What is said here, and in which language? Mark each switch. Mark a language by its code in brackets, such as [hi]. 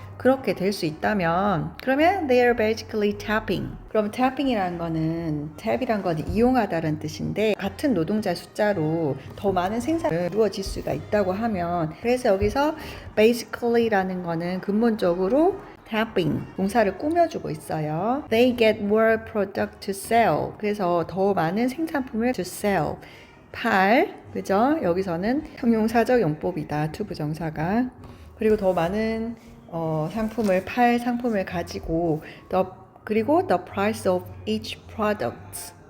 [ko] 그렇게 될 수 있다면 그러면 [en] they are basically tapping. [ko] 그럼 tapping이라는 거는 tab이란 건 이용하다는 뜻인데 같은 노동자 숫자로 더 많은 생산이 이루어질 수가 있다고 하면 그래서 여기서 basically라는 거는 근본적으로 tapping 동사를 꾸며주고 있어요. [en] They get more product to sell. [ko] 그래서 더 많은 생산품을 [en] to sell. [ko] 팔 그죠? 여기서는 형용사적 용법이다. to 부정사가. 그리고 더 많은 상품을 팔 상품을 가지고 그리고 [en] the price of each product.